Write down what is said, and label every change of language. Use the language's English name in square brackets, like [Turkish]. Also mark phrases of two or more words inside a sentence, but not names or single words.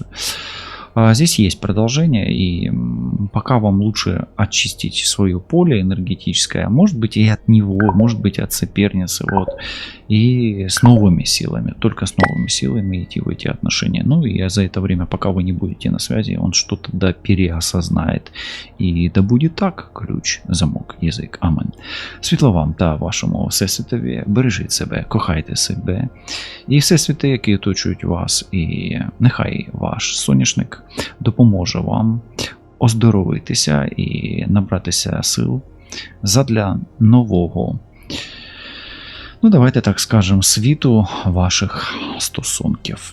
[Russian] Здесь есть продолжение, и пока вам лучше очистить свое поле энергетическое, может быть и от него, может быть от соперницы, вот, и с новыми силами, только с новыми силами идти в эти отношения. Ну и за это время, пока вы не будете на связи, он что-то да переосознает. [Ukrainian] І да буде так, ключ, замок, язик. Амен. Світло вам та вашому всесвітові, бережіть себе, кохайте себе і всесвіти, які оточують вас, і нехай ваш соняшник допоможе вам оздоровитися і набратися сил задля нового, ну давайте так скажемо, світу ваших стосунків.